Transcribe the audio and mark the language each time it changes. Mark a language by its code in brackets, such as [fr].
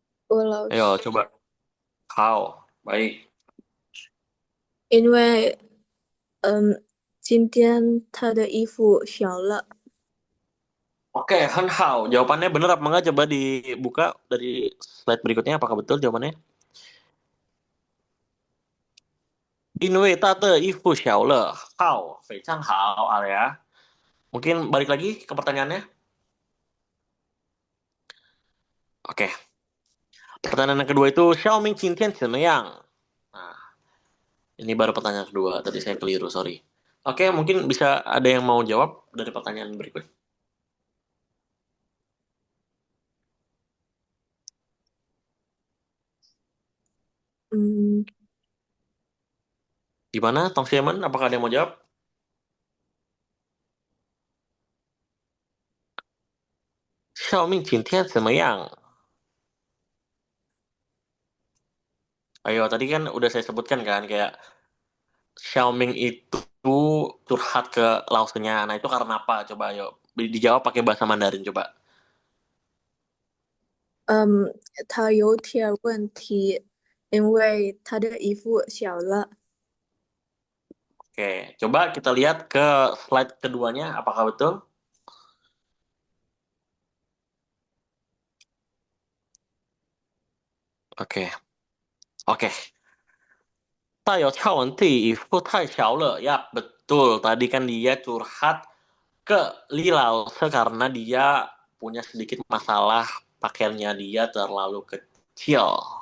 [id] Ayo [zh] 我老师， [id] coba. How? Baik. [zh] 因为今天他的衣服小了。 [id] Oke, Han Hao. Jawabannya benar apa enggak? Coba dibuka dari slide berikutnya. Apakah betul jawabannya? [zh] 因为他的衣服小了.How? 非常好, Arya. [id] Mungkin balik lagi ke pertanyaannya. Oke. Pertanyaan yang kedua itu Xiaoming [zh] 今天怎么样? [id] Nah, ini baru pertanyaan kedua. Tadi saya keliru, sorry. Oke, mungkin bisa ada yang mau jawab dari pertanyaan berikut. Gimana, Tong Siemen? Apakah ada yang mau jawab? [zh] Xiaoming 今天怎么样? [id] Ayo, tadi kan udah saya sebutkan kan, kayak Xiaoming itu curhat ke Laosenya. Nah, itu karena apa? Coba ayo, dijawab pakai bahasa Mandarin, coba. [zh] 他有点问题，因为他的衣服小了。 [id] Oke, coba kita lihat ke slide keduanya, apakah betul? Oke. [zh] 他有条问题，衣服太小了. [id] Ya, betul. Tadi kan dia curhat ke Li Laose karena dia punya sedikit masalah pakaiannya dia terlalu kecil.